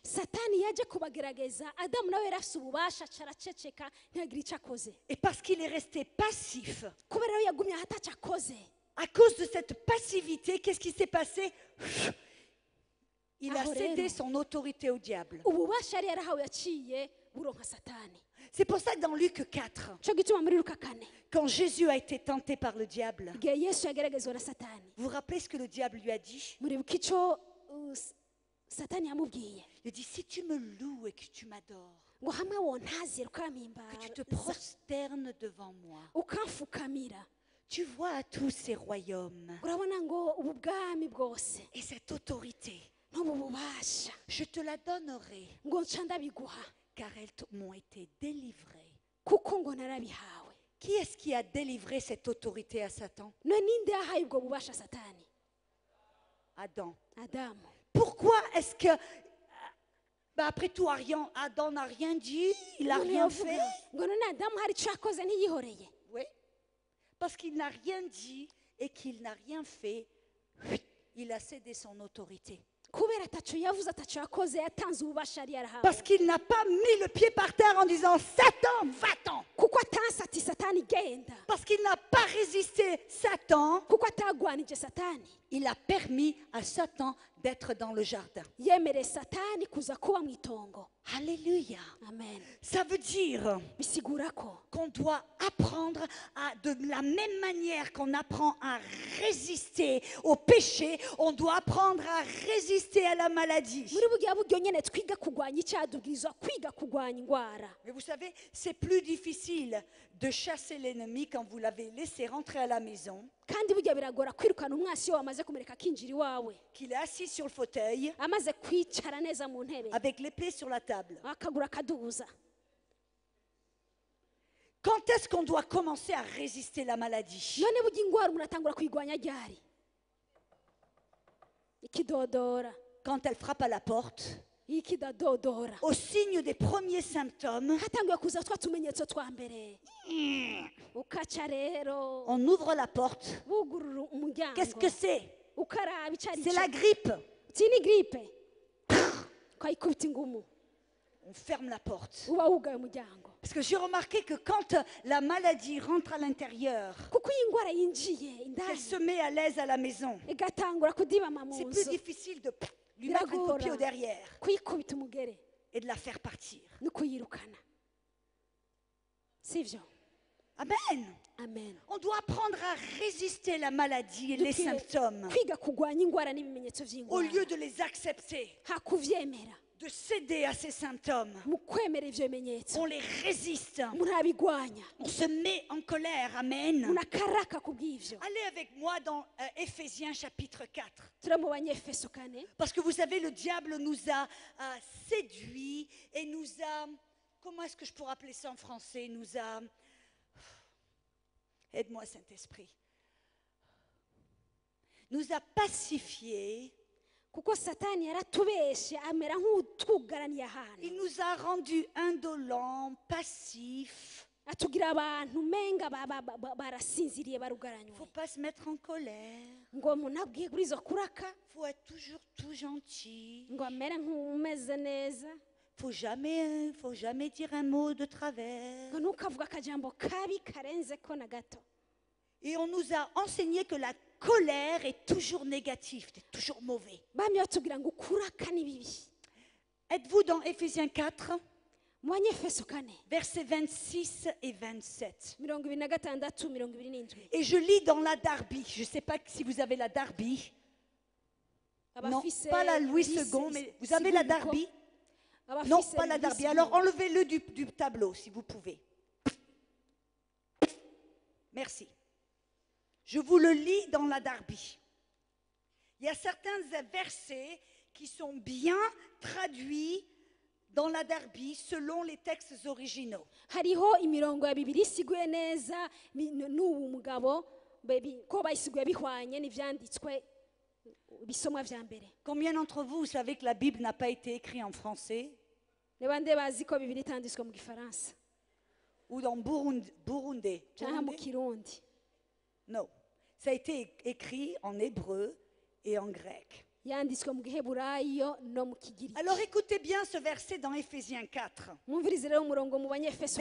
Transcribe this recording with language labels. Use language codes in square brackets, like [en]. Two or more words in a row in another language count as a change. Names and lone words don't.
[rn] satani yaje kubagerageza adamu nawe yari afite ububasha caraceceka ntiyagire icyo akoze [fr] Et parce qu'il est resté passif, [rn] kubera rero yagumye aho atacyo akoze [fr] à cause de cette passivité, qu'est-ce qui s'est passé? Il a Ah, cédé Aurélien. son autorité au diable. [rn] ububasha yari yarahawe yaciye buronka satani [fr] C'est pour ça que dans Luc 4, [rn] cyo gituma muri luka 4 [fr] quand Jésus a été tenté par le diable, [rn] igihe yesu yageragezwa na satani [fr] vous vous rappelez ce que le diable lui a dit? [rn] muribuka icyo satani yamubwiye [fr] Il dit, si tu me loues et que tu m'adores, [rn] ngo hamwe wontazira [fr] que tu te [rn] ukampimbara [fr] prosternes devant moi, [rn] ukamfukamira [fr] tu vois tous ces royaumes [rn] urabona ngo ubu bwami bwose [fr] et cette autorité, [rn] n'ubu bubasha [fr] je te la donnerai, [rn] ngo nca ndabiguha [fr] car elles m'ont été délivrées. [rn] kuko ngo narabihawe [fr] Qui est-ce qui a délivré cette autorité à Satan? [rn] none ninde yahaye ubwo bubasha satani [fr] Adam. [rn] adamu [fr] Pourquoi est-ce que, après tout, Adam n'a rien dit, il n'a [rn] None [fr] rien [rn] yovuga [fr] fait? [rn] ngo none adamu hari icyo yakoze ntiyihoreye [fr] Oui. Parce qu'il n'a rien dit et qu'il n'a rien fait, il a cédé son autorité. [rn] kubera atacyo yavuze atacyo yakoze yatanze ububasha yari yarahawe [fr] Parce qu'il n'a pas mis le pied par terre en disant Satan, va-t'en. [rn] kuko atanse ati satani genda [fr] Parce qu'il n'a pas résisté Satan, [rn] kuko atagwanije satani [fr] il a permis à Satan d'être dans le jardin. [rn] yemereye satani kuza kuba mu itongo [fr] Alléluia. [rn] amen [fr] Ça veut dire [rn] bisigura ko [fr] qu'on doit apprendre de la même manière qu'on apprend à résister au péché, on doit apprendre à résister à la maladie. [rn] muri bugiya buryo nyene twiga kugwanya icyaha tubwirizwa kwiga kugwanya indwara [fr] Mais vous savez, c'est plus difficile de chasser l'ennemi quand vous l'avez laissé rentrer à la maison, [rn] kandi burya biragora kwirukana umwasi iyo wamaze kumureka akinjira iwawe [fr] qu'il est assis sur le fauteuil [rn] amaze kwicara neza mu ntebe [fr] avec l'épée sur la table. [rn] akagura akadubuza [fr] Quand est-ce qu'on doit commencer à résister la maladie? [rn] none burya indwara umuntu atangura kuyigwanya ryari ikidodora [fr] Quand elle frappe à la porte, [rn] iyo ikidadodora [fr] au signe des premiers symptômes, [rn] hatanguye kuza twa tumenyetso twa mbere ukaca rero [fr] on ouvre la porte. [rn] bugurura umuryango [fr] Qu'est-ce que c'est? [rn] ukaraba icyo ari [fr] C'est [rn] cyo [fr] la grippe. [rn] iki ni gripe ukayikubita ingumu [fr] On ferme la porte. [rn] uba wugaye umuryango [fr] Parce que j'ai remarqué que quand la maladie rentre à l'intérieur, [rn] kuko iyi ndwara yinjiye [fr] qu'elle [rn] indani [fr] se met à l'aise à la maison, [rn] igatangura kudibama mu [fr] c'est plus [rn] nzu [fr] difficile de lui mettre un coup de pied au derrière [rn] kuyikubita umugere [fr] et de la faire partir. [rn] no kuyirukana sivyo [fr] Amen. [rn] amen [fr] On doit apprendre à résister la maladie et les [rn] Dukwiye [fr] symptômes [rn] kwiga kugwanya indwara n'ibimenyetso [fr] au lieu [rn] by'indwara [fr] de les accepter. [rn] hakuvyemera [fr] de céder à ces symptômes. [rn] mu kwemera ivyo bimenyetso [fr] On les résiste. [rn] murabigwanya [fr] On se met en colère. Amen. [rn] munakaraka kubw'ivyo. [fr] Allez avec moi dans Éphésiens chapitre 4. [rn] turi mu banyefeso 4. [fr] Parce que vous savez, le diable nous a séduits et nous a... Comment est-ce que je pourrais appeler ça en français? Nous a... Aide-moi, Saint-Esprit. Nous a pacifiés. [rn] kuko satani yaratubeshe amera nk'utwugaraniye ahantu [fr] Il nous a rendus indolents, passifs. [rn] atugira abantu menga barasinziriye [fr] Il ne [rn] barugaranywe [fr] faut pas se mettre en colère. [rn] ngo umuntu abwiye kuri izo kuraka [fr] Il faut être toujours tout gentil. [rn] ngo amere nk'umeze neza [fr] Faut jamais dire un mot de travers. [rn] ngo ntukavuga akajambo kabi karenze ko na gato. [fr] Et on nous a enseigné que la colère est toujours négative, c'est toujours mauvais. [rn] bamye batubwira ngo kuraka ni bibi. [fr] Êtes-vous dans Éphésiens 4, [rn] mu banyefeso 4 [fr] versets 26 et 27? [rn] 26 27. [fr] Et je lis dans la Darby. Je ne sais pas si vous avez la Darby. Non, [rn] Abafise [fr] pas la Louis dix- II, mais vous avez la [rn] sigunduko, [fr] Darby? [rn] abafise [fr] Non, pas la Louis Darby. II. Alors enlevez-le du tableau, si vous pouvez. Merci. Je vous le lis dans la Darby. Il y a certains versets qui sont bien traduits dans la Darby selon les textes originaux. [rn] hariho imirongo ya bibiri isiguye neza n'ubu mugabo ko bayisiguye bihwanye n'ivyanditswe bisomwa vya mbere. [fr] Combien d'entre vous savez que la Bible n'a pas été écrite en français [rn] Ne bande bazi ko bibiri itanditswe mu gifaransa [fr] ou dans Burundais? [rn] canke mu kirundi? [fr] Non. Ça a été écrit en hébreu et en grec. [rn] Yanditswe mu giheburayo no mu kigiriki. [fr] Alors écoutez bien ce verset dans Éphésiens 4, [rn] Mwumvirize rero umurongo mu banyefeso